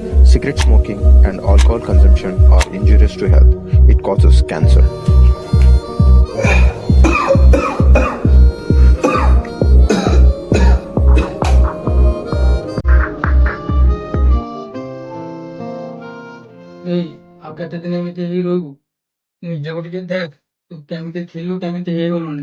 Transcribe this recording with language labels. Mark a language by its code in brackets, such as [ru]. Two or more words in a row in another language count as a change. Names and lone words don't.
[en] Cigarette smoking and alcohol consumption are injurious to health. It causes cancer. [or] ଏଇ ଆଉ କେତେ ଦିନ ଏମିତି ହେଇ ରହିବୁ? ନିଜକୁ ଟିକେ ଦେଖ, ତୁ କେମିତି ଥିଲୁ କେମିତି ହେଇଗଲୁଣି।